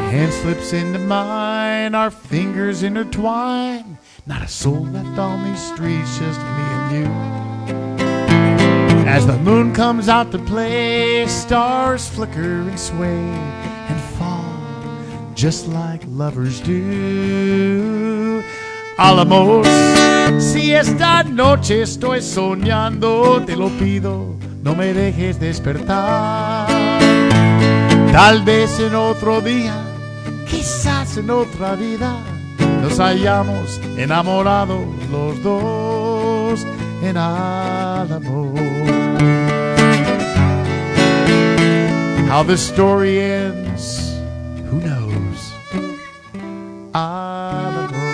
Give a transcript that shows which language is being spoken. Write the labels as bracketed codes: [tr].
[en] slips into mine, our fingers intertwine. Not a soul left on these streets, just me and you. As the moon comes out to play, stars flicker and sway and fall just like lovers do. [es] Alamos, si esta noche estoy soñando, te lo pido, no me dejes despertar. Tal vez en otro día, quizás en otra vida, nos hayamos enamorado los dos en Alamos. [en] How the story ends, who knows? Alamos.